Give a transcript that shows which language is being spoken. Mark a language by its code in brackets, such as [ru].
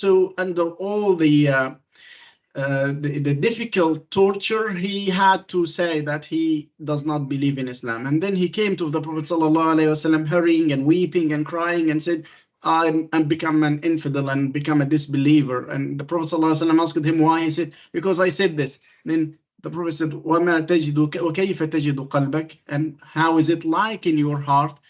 [en] So under all the difficult torture, he had to say that he does not believe in Islam. And then he came to the Prophet ﷺ hurrying and weeping and crying and said, I'm become an infidel and become a disbeliever. And the Prophet ﷺ asked him why. He said, because I said this. Then the Prophet said, [ar] وَمَا تَجِدُ وَكَيْفَ تَجِدُ قَلْبَكَ? [en] And how is it like in your heart?